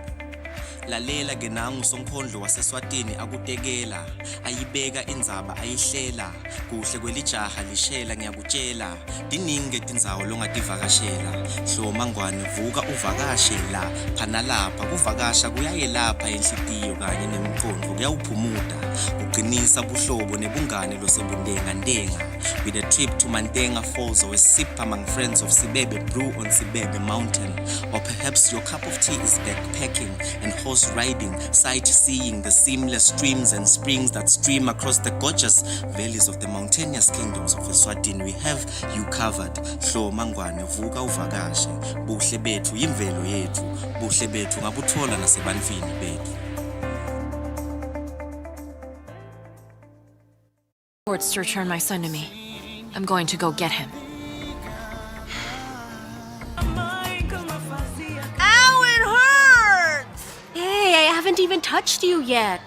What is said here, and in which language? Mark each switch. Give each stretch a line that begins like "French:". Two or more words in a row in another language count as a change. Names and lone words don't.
Swati: Lalela ke nangu sonkondlo waseswatini akutekela ayibeka indzaba ayihlela kuhle kwelijaha lishela ngiyakutshela diningi tindzawo longativakashela hloma ngwane vuka uvakashe la phana lapha kuvakasha kuyayelapha enhlitiyo kanye nemqondo kuyawuphumuda kuqinisa buhlobo nebungane losebundenga ndenga
English: with a trip to Mandenga Falls or a sip among friends of Sibebe Brew on Sibebe Mountain, or perhaps your cup of tea is backpacking and horse riding, sightseeing the seamless streams and springs that stream across the gorgeous valleys of the mountainous kingdoms of Eswatini. We have you covered.
Swati: Hloma ngwane vuka uvakashe buhle bethu imvelo yethu buhle bethu ngabuthola nasebantwini bethu.
English: Reports to return my son to me. I'm going to go get him. Ow, it hurts! Hey, I haven't even touched you yet.